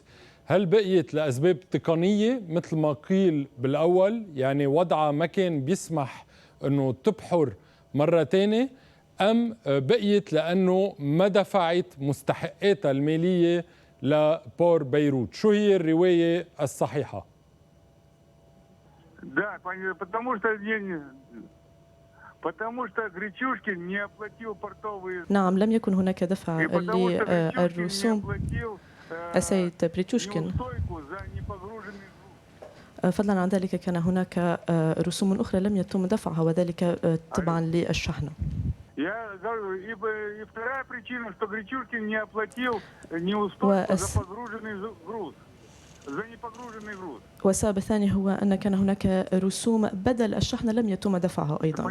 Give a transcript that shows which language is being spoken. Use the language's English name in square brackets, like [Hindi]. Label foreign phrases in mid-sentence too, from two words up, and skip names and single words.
[Arabic] هل بقيت لأسباب تقنية مثل ما قيل بالأول، يعني وضعها ما كان بيسمح أنه تبحر مرة تانية، أم بقيت لأنه ما دفعت مستحقاتها المالية لبور بيروت؟ شو هي الرواية الصحيحة؟ [Russian] Да, потому что Гречушкин не оплатил портовые. [Arabic] نعم، لم يكن هناك دفع للرسوم السيد بريتشوشكين. فضلا عن ذلك كان هناك رسوم أخرى لم يتم دفعها، وذلك طبعا للشحنة. والسبب الثاني هو أن كان هناك رسوم بدل الشحنة لم يتم دفعها أيضا.